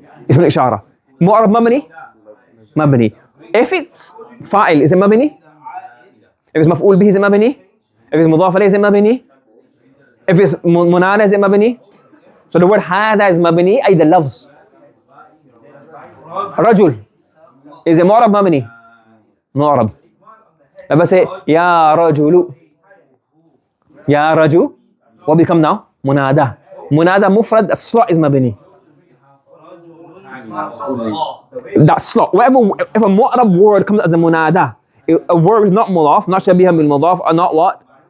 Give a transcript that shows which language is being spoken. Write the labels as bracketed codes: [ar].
[ar] اسم الإشارة. معرب مبني. مبني. [en] If it's فاعل, is it مبني? If it's مفعول به, is it مبني? If it's مضاف إليه, is it مبني? If it's منادى, is it مبني? So the word هذا is مبني, أي the لفظ. [ar] رجل, [en] is it [ar] معرب مبني? معرب. [en] Let's say يا رجل. [ar] يا رجل. [en] What become now? منادى. [ar] منادى مفرد, [en] the slot is مبني. That slot, whatever, if a mu'rab word comes as a munada, a word is not mudaf, not shabihan bil mudaf, or not what?